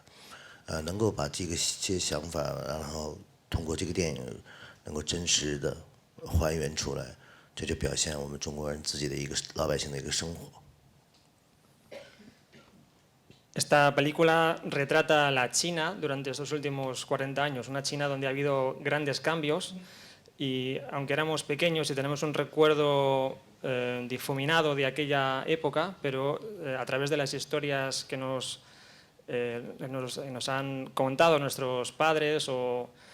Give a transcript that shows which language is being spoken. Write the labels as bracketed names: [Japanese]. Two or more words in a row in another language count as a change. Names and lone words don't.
[Chinese] 能够把这些想法，然后通过这个电影能够真实的还原出来，这就表现我们中国人自己的一个老百姓的一个生活。 [Spanish] Esta película retrata la China durante estos últimos 40 años, una China donde ha habido grandes cambios y aunque éramos pequeños y tenemos un recuerdo difuminado de aquella época, pero a través de las historias que nos han contado nuestros padres o